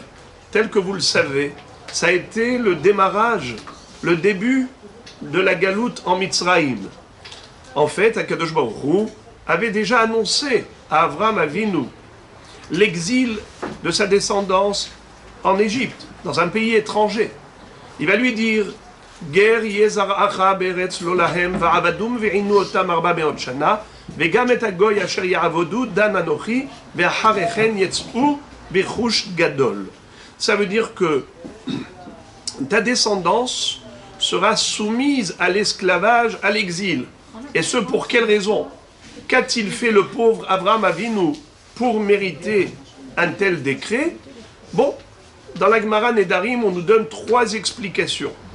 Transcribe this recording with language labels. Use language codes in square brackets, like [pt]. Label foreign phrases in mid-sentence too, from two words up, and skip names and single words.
[fr] Tel que vous le savez, ça a été le démarrage, le début de la galoute en Mitzraïm. En fait, [he] הקדוש ברוך הוא [fr] avait déjà annoncé à Avraham Avinu l'exil de sa descendance en Égypte, dans un pays étranger. [he] Il va lui dire גר יזרעך בארץ לא להם ועבדום ועינו אתם ארבע מאות שנה וגם את הגוי אשר יעבדו דן אנכי ואחרי כן יצאו ברכוש גדול. [fr] Ça veut dire que ta descendance sera soumise à l'esclavage, à l'exil. Et ce, pour quelle raison? Qu'a-t-il fait le pauvre Avraham Avinu pour mériter un tel décret? Bon, dans la Gemara Nedarim, on nous donne 3 explications.